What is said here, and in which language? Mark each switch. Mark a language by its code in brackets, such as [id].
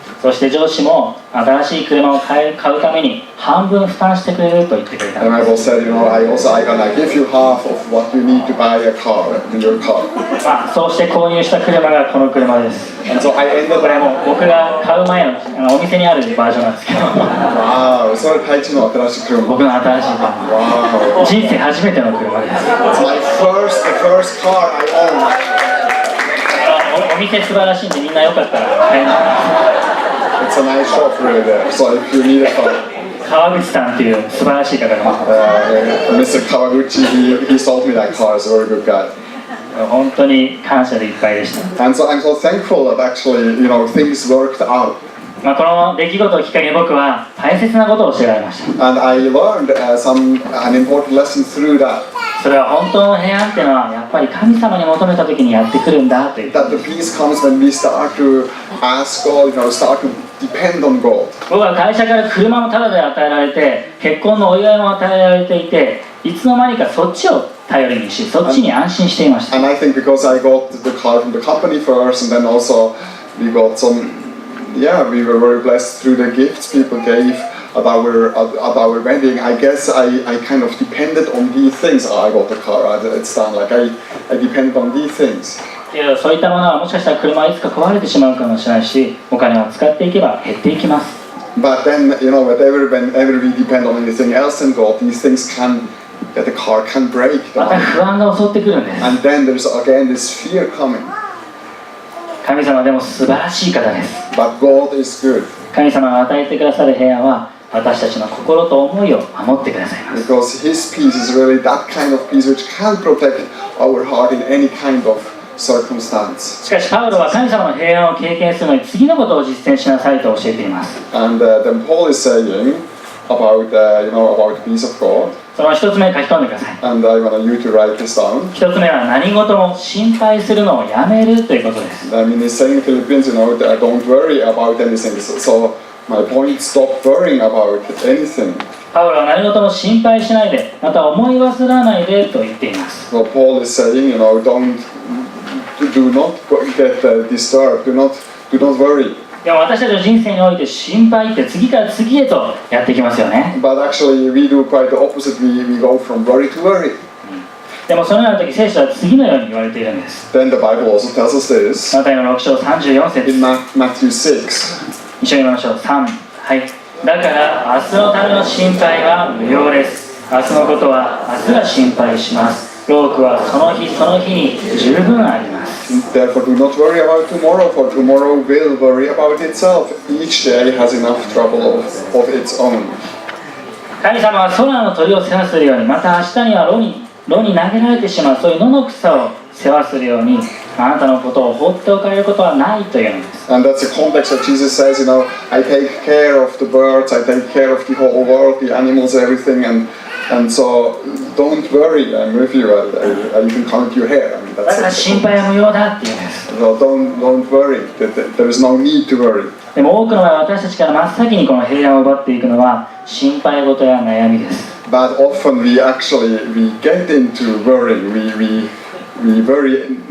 [ja] そして上司も新しい車を買うために半分負担してくれると言ってくれた [en] And ん my [ja] です。 [en] boss said, I gonna give you half of what you need to buy a car, your car. [ja] そうして購入した車がこの車です。 [en] And so I ended [ja] これも僕が買う前のお店にあるバージョンなんですけど Wow, それ大地の新しい車。僕の新しい車 [en] Wow. [ja] 人生初めての車です。 [en] It's my first car I own. [ja] お店素晴らしいんでみんなよかったら買えます。 [en] It's a nice shop really there. So if you need a car, [ja] 川口さんっていう素晴らしい方が [en] Mr. Kawaguchi, he sold me that car. He's a very good guy. [ja] 本当に感謝でいっぱいでした。 [en] And so I'm so thankful that actually, things worked out. [ja] この出来事をきっかけに僕は大切なことを教えられました。 [en] And I learned an important lesson through that. [ja] それは本当の平安っていうのはやっぱり神様に求めた時にやってくるんだという。 [en] That the peace comes when we start to ask God, start to depend on God. [ja] 僕は会社から車もタダで与えられて、結婚のお祝いも与えられていて、いつの間にかそっちを頼りにし、そっちに安心していました。 [en] And I think because I got the car from the company first, and then also we got some, yeah, we were very blessed through the gifts people gave at our wedding. I guess I kind of depended on these things. Oh, I got the car, it's done. Like I depended on these things. [ja] そういったものはもしかしたら車はいつか壊れてしまうかもしれないし、お金を使っていけば減っていきます。 [en] But then, whenever we depend on anything else than God, these things that the car can break. [ja] また不安が襲ってくるんです。 [en] And then there's again this fear coming. [ja] 神様でも素晴らしい方です。 [en] But God is good. [ja] 神様が与えてくださる平安は私たちの心と思いを守ってくださいます。 [en] Because His peace is really that kind of peace which can protect our heart in any kind of circumstance. [ja] しかしパウロは神様の平安を経験するのに次のことを実践しなさいと教えています。 [en] And then Paul is saying about the peace of God. [ja] その一つ目書き込んでください。 [en] And I want you to write this down. [ja] 一つ目は何事も心配するのをやめるということです。 [en] I mean, he's saying in Philippians, that don't worry about anything. So my point, stop worrying about anything. [ja] パウロは何事も心配しないで、また思い忘れないでと言っています。 [en] Well, Paul is saying, do not get disturbed. Do not worry. [ja] でも私たちの人生において心配って次から次へとやってきますよね。 [en] But actually, we do quite the opposite. We go from worry to worry. [ja] でもそのような時、聖書は次のように言われているんです。 [en] Then the Bible also tells us this [ja] マタイの6章34節 [en] in Matthew 6. [ja] 一緒に言いましょう。3、はい。だから明日のための心配は無用です。明日のことは明日が心配します。労苦はその日その日に十分あります。 [en] Therefore, do not worry about tomorrow, for tomorrow will worry about itself. Each day has enough trouble of its own. [ja] 神様は空の鳥を世話するように、また明日には炉に投げられてしまう、そういう野の草を世話するように、あなたのことを放っておかれることはないというのです。 [en] And that's the context that Jesus says, I take care of the birds, I take care of the whole world, the animals, everything, and so don't worry, I'm with you, I even count your hair. I mean, [ja] だから心配は無用だっていうんです。 [en] So don't worry, there is no need to worry. [ja] でも多くの場合、私たちから真っ先にこの平安を奪っていくのは心配事や悩みです。 [en] But often we get into worrying, we worry.